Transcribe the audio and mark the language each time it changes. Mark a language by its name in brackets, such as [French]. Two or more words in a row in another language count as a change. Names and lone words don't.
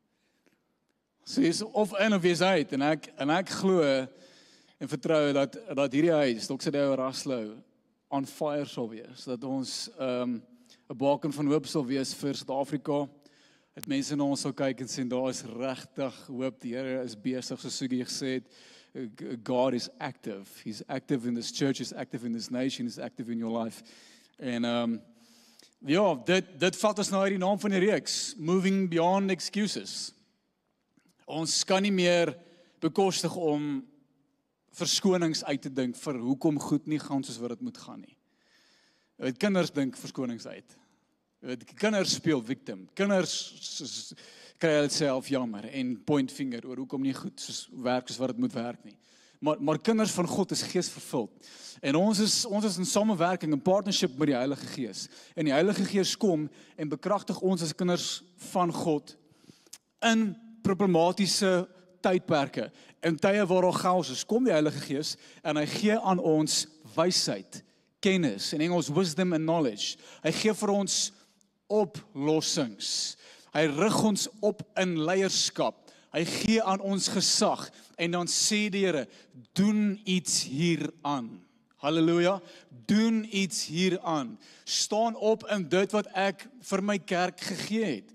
[Afrikaans] So jy is of in of jy is uit en ek glo en vertrou dat hierdie huis, Dr. Deo Raslou, on fire sal wees, dat ons 'n baken van hoop sal wees vir Suid-Afrika. Dat mense na ons sal kyk en sê daar is regtig hoop, die Here is besig, soos Sugie gesê het. [English] God is active. He's active in this church, he's active in this nation, he's active in your life. [Afrikaans] En ja, dit vat ons nou uit die naam van die reeks, [English] Moving Beyond Excuses. [Afrikaans] Ons kan nie meer bekostig om verskonings uit te dink vir hoekom goed nie gaan soos wat dit moet gaan nie. Kinders dink verskonings uit. Kinders speel victim. Kinders kry hulle self jammer en [English] point finger [Afrikaans] oor hoekom nie goed soos werk soos wat dit moet werk nie. Maar kinders van God is geesvervuld. En ons is in samewerking, in partnership met die Heilige Gees. En die Heilige Gees kom en bekragtig ons as kinders van God in problematiese tydperke. In tye waar daar chaos is, kom die Heilige Gees en hy gee aan ons wysheid, kennis, in Engels [English] wisdom and knowledge. [Afrikaans] Hy gee vir ons oplossings. Hy rig ons op in leierskap. Hy gee aan ons gesag en dan sê die Here, doen iets hieraan. Halleluja, doen iets hieraan. Staan op in dit wat ek vir my kerk gegee het.